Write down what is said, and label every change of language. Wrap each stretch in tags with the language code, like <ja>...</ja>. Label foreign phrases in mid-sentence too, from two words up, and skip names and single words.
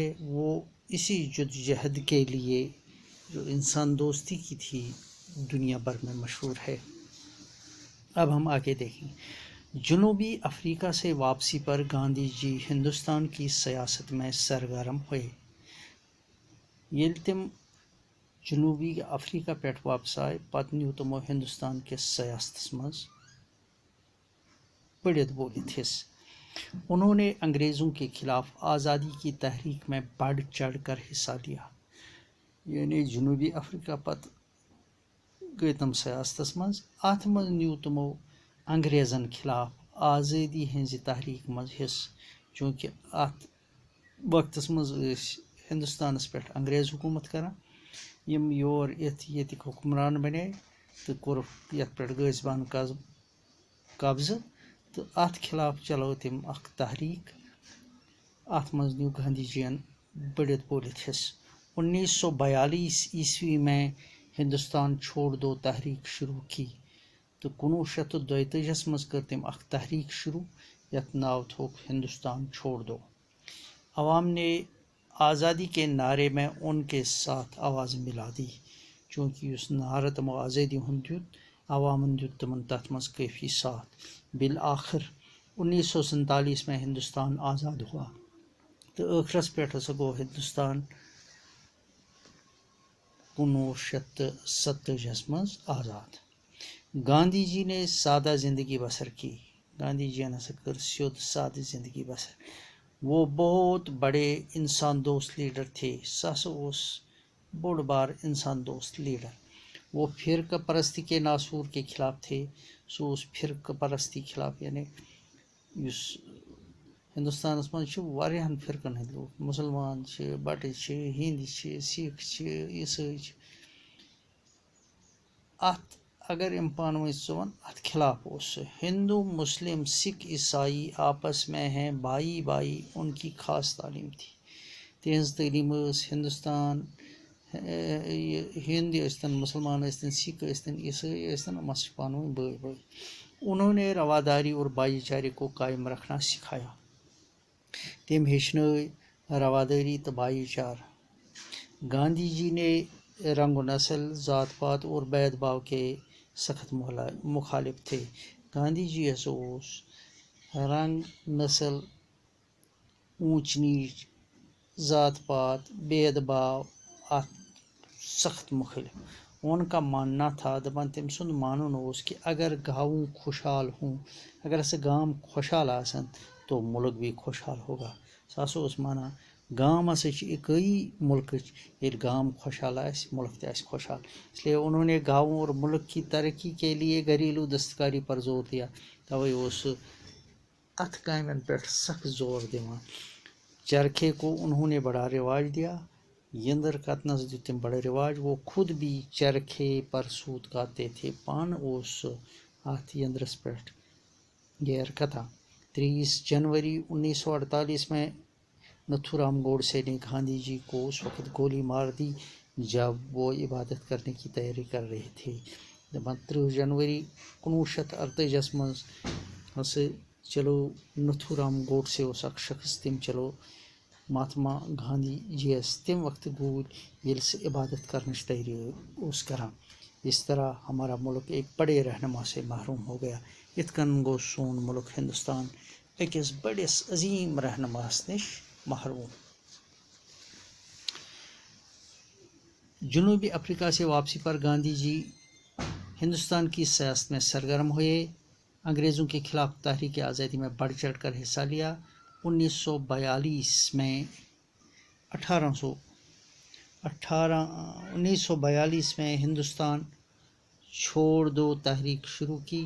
<ur>وہ اسی جدوجہد کے لیے جو انسان دوستی کی تھی دنیا بھر میں مشہور ہے۔ اب ہم آگے دیکھیں۔ جنوبی افریقہ سے واپسی پر گاندھی جی ہندوستان کی سیاست میں سرگرم ہوئے۔</ur> <ks>ییٚلہِ تِم جنوبی افریقہ پٮ۪ٹھ واپس آئے، پتہٕ نیوٗ تِمو ہندوستان کِس سیاستس منٛز پڑھت بولت حصہ۔</ks> <ur>انہوں نے انگریزوں کے خلاف آزادی کی تحریک میں بڑھ چڑھ کر حصہ لیا، یعنی</ur> <ks>جنوبی افریقہ پتہٕ گٔے تِم سیاستس منٛز۔ اتھ منٛز نیوٗ تِمو انگریزن خلاف آزٲدی ہٕنٛزِ تحریک منٛز حصہٕ، چوٗنٛکہِ اتھ وقتس منٛز ٲسۍ ہندوستانس پٮ۪ٹھ انگریز حکوٗمت کران۔ یِم یور یِتھ ییٚتِکۍ حُکمران بنے تہٕ کوٚرُکھ یتھ پٮ۪ٹھ غٲصبانہ قبضہٕ، تہٕ اتھ خلاف چلٲو تٔمۍ اکھ تحریک۔ اتھ منٛز نیوٗ گاندھی جی ین بڑھت بولت حصہ۔</ks> <ur>1942 عیسوی میں ہندوستان چھوڑ دو تحریک شروع کی، تو</ur> <ks>1932 منٛز کٔر تٔمۍ اکھ تحریک شروع یتھ ناو تھوٚوُکھ ہندوستان چھوڑ دو۔</ks> <ur>عوام نے آزادی کے نعرے میں ان کے ساتھ آواز ملا دی،</ur> <ks>چوٗنٛکہِ یُس نعرٕ تِمو آزٲدی ہُنٛد دیُت، عوامن دیُت تِمن تتھ منٛز کٲفی ساتھ۔</ks> <ur>بالآخر 1947 میں ہندوستان آزاد ہوا،</ur> <ks>تہٕ ٲخرس پٮ۪ٹھ ہسا گوٚو ہندوستان 1947 منٛز آزاد۔</ks> <ur>گاندھی جی نے سادہ زندگی بسر کی۔</ur> <ks>گاندھی جی ہسا کٔر سیوٚد سادٕ زندگی بسر۔</ks> <ur>وہ بہت بڑے انسان دوست لیڈر تھے۔</ur> <ks>سُہ ہسا اوس بوٚڑ بار انسان دوست لیڈر۔</ks> <ur>وہ فرقہ پرستی کے ناصور کے خلاف تھے۔</ur> <ks>سُہ اوس فرقہ پرستی خلاف، یعنی یُس ہندوستانس منٛز چھِ واریاہن فرقن ہٕنٛدۍ لوٗکھ، مُسلمان چھِ، بٹہٕ چھِ، ہیٚنٛدۍ چھِ، سِکھ چھِ، عیسٲے چھِ، اتھ اگر یِم پانہٕ ؤنۍ ژٕ اتھ خلاف اوس سُہ۔</ks> <ur>ہندو مسلم سکھ عیسائی آپس میں ہیں بھائی بھائی، ان کی خاص تعلیم تھی۔</ur> <ks>تہنٛز تعلیٖم ٲس ہندوستان ہِنٛدۍ ٲسۍتن، مُسلمان ٲسۍتن، سکھ ٲسۍتن، عیسائی ٲسۍتن، یِم ہسا چھِ پانہٕ ؤنۍ بٲے بٲے۔</ks> <ur>انہوں نے رواداری اور بھائی چارے کو قائم رکھنا سکھایا۔</ur> <ks>تٔمۍ ہیٚچھنٲے رواداری تہٕ بھائی چارہ۔</ks> <ur>گاندھی جی نے رنگ و نسل، ذات پات اور بید باؤ کے سخت مخالف تھے۔</ur> <ks>گاندھی جی ہسا اوس رنگ نسل، اونچ نیچ، ذات پات، بید باؤ اتھ سخت مخالف۔</ks> <ur>ان کا ماننا تھا،</ur> <ks>دپان تٔمۍ سُنٛد مانُن اوس</ks> <ur>کہ اگر گاؤں خوشحال ہوں،</ur> <ks>اگر ہسا گام خوشحال آسن</ks> <ur>تو ملک بھی خوشحال ہوگا۔</ur> <ks>سُہ ہسا اوس مانان گام ہسا چھِ اکٲیی ملکٕچ، ییٚلہِ گام خوشحال آسہِ ملک تہِ آسہِ خوشحال۔</ks> <ur>اس لیے انہوں نے گاؤں اور ملک کی ترقی کے لیے گھریلو دستکاری پر زور دیا۔</ur> <ks>توے اوس سُہ اتھ کامین پٮ۪ٹھ سخت زور دِوان۔</ks> <ur>چرخے کو انہوں نے بڑا رواج دیا۔</ur> <ks>یندر کتنس دیُت تٔمۍ بڑا رواج۔</ks> <ur>وہ خود بھی چرخے پر سوت کاٹتے تھے۔</ur> <ks>پانہٕ اوس سُہ اتھ یندرس پٮ۪ٹھ گیر کتان۔</ks> <ur>23 جنوری 1948 میں نتھورام گوڈسے نے گاندھی جی کو اس وقت گولی مار دی جب وہ عبادت کرنے کی تیاری کر رہے تھے۔</ur> <ks>30 جنوری 1948 منٛز ہسا چلو نتھو رام گوڈسے اوس اکھ شخص تم چلو مہاتما گاندھی جی یس تم وقت گوٗرۍ ییٚلہِ سُہ عبادت کرنٕچ تیٲری اوس کران</ks> <ur>اس طرح ہمارا ملک ایک بڑے رہنما سے محروم ہو گیا.</ur> <ks>یِتھ کٔنۍ گوٚو سون ملک ہندوستان أکِس بڑس عظیم رہنماہس نش محروم.</ks> <ur>جنوبی افریقہ سے واپسی پر گاندھی جی ہندوستان کی سیاست میں سرگرم ہوئے. انگریزوں کے خلاف تحریک آزادی میں بڑھ چڑھ کر حصہ لیا. 1942 میں ہندوستان چھوڑ دو تحریک شروع کی.</ur>